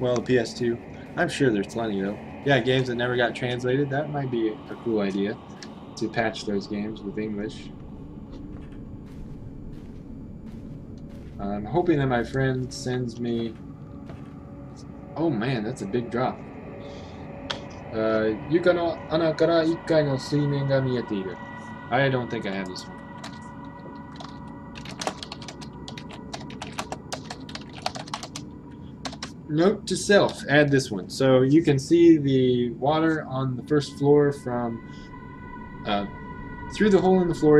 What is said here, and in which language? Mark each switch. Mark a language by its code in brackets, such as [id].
[en] Well, the PS2. I'm sure there's plenty, though. Yeah, games that never got translated. That might be a cool idea, to patch those games with English. I'm hoping that my friend sends me... Oh man, that's a big drop. [ja] 床の穴から1階の水面が見えている. [en] I don't think I have this one. Note to self, add this one. So you can see the water on the first floor from through the hole in the floor.